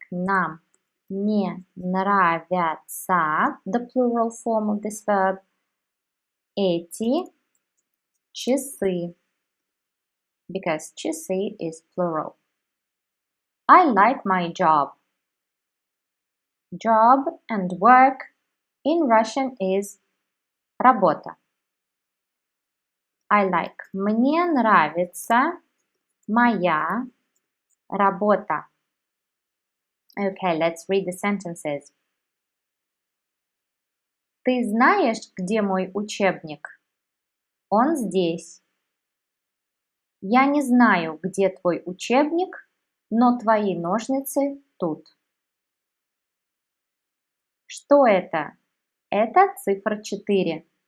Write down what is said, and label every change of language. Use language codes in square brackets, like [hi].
[ru] Нам не нравятся, [en] the plural form of this verb, [ru] эти часы, [en] because часы is plural. I like my job. Job and work in Russian is работа. I like. [ru] Мне нравится моя работа. [en] Okay, let's read the sentences. [ru] Ты знаешь, где мой учебник? Он здесь. Я не знаю, где твой учебник, но твои ножницы тут. Что это? Это цифра 4.